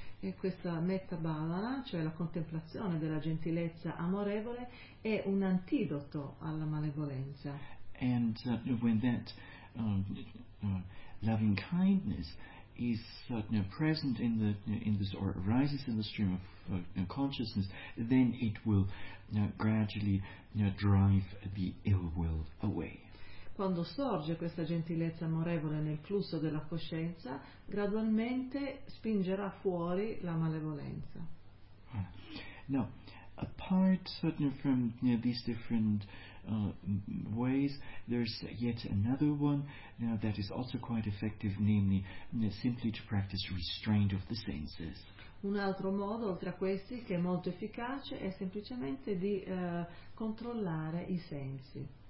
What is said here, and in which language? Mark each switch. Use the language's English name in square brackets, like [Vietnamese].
[Italian] E questa metta bhavana, cioè la contemplazione della gentilezza amorevole, è un antidoto alla malevolenza. [English] And when that loving kindness is present in the in this or arises in the stream of consciousness, then it will gradually drive the ill will away. [Italian] Quando sorge questa gentilezza amorevole nel flusso della coscienza, gradualmente spingerà fuori la malevolenza. [English] Now, apart from these different ways, there's yet another one that is also quite effective, namely simply to practice restraint of the senses. [Italian] Un altro modo, oltre a questi, che è molto efficace è semplicemente di controllare i sensi.